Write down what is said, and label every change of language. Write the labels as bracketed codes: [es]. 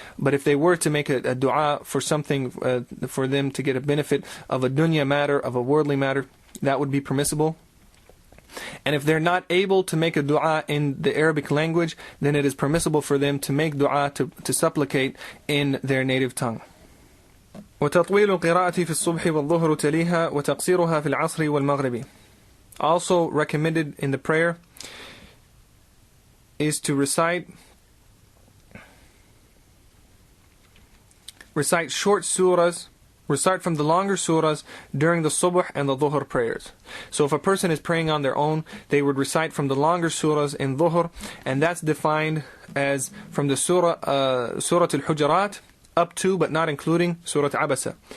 [en] But if they were to make a dua for something, for them to get a benefit of a dunya matter, of a worldly matter, that would be permissible. And if they're not able to make a dua in the Arabic language, then it is permissible for them to make dua, to supplicate in their native tongue. [ar] وتطويل القراءة في الصبح والظهر تليها وتقصيرها في العصر والمغرب. [en] Also recommended in the prayer is to recite short surahs, recite from the longer surahs during the subh and the dhuhr prayers. So if a person is praying on their own, they would recite from the longer surahs in dhuhr, and that's defined as from the surah al-Hujurat up to but not including Surah Abasa.